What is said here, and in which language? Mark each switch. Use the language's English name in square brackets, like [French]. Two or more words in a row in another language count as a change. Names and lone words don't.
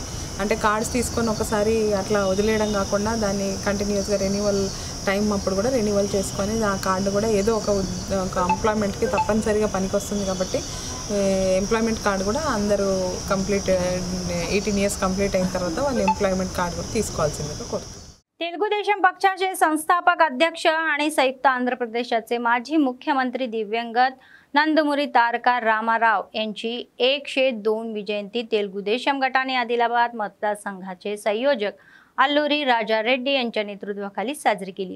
[Telugu] అంటే కార్డ్స్ తీసుకొని ఒకసారి అట్లా వదిలేయడం కాకుండా దాన్ని కంటిన్యూస్గా [English] renewal time [Telugu] అప్పుడు కూడా రెన్యువల్ చేసుకొని ఆ కార్డు కూడా ఏదో ఒక ఎంప్లాయ్మెంట్కి తప్పనిసరిగా పనికొస్తుంది. కాబట్టి [English] employment card [Telugu] కూడా అందరూ [English] complete 18 years complete [Telugu] అయిన తర్వాత వాళ్ళు [English] employment card [Telugu] కూడా తీసుకోవాల్సిందిగా కోరుతున్నాం. [Marathi] तेलुगुदेशम पक्षाचे संस्थापक अध्यक्ष आणि संयुक्त आंध्र प्रदेशाचे माजी मुख्यमंत्री दिवंगत नंदमुरी तारका रामाराव यांची 102वी जयंती तेलुगुदेशम गटाने आदिलाबाद मतदारसंघाचे संयोजक अल्लूरी राजा रेड्डी यांच्या नेतृत्वाखाली साजरी केली.